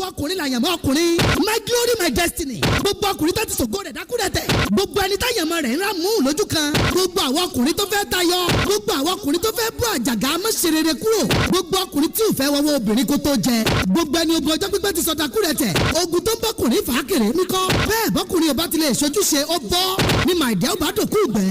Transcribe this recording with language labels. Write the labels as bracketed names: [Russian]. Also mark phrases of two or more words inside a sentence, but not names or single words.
[Yoruba] ọkùnrin làyànmọ́ ọkùnrin. [English] My glory my destiny. [Yoruba] Gbogbo ọkùnrin tó ti ṣògo rẹ̀ dákúrẹ́tẹ̀. Gbogbo ẹni táyànmọ́ rẹ̀ ń rà mú lójú kan. Gbogbo àwọn ọkùnrin tó fẹ́ tayọ. Gbogbo àwọn ọkùnrin tó fẹ́ bú àjàgà mọ́ṣẹ́rẹ́rẹ́ kúrò. Gbogbo ọkùnrin tí ò fẹ́ wọ́wọ́ obìnrin kó tó jẹ. Gbogbo ẹni ogun ọjọ́ pípẹ́ ti sọ dákúrẹ́tẹ̀. Ogun tó ń bọ́kùnrin fà á kéré níkọ́. Bẹ́ẹ̀ bọ́kùnrin ò bá ti lè ṣojúṣe ó bọ́ ní màìdẹ́ ó bá dòkú ìgbẹ́.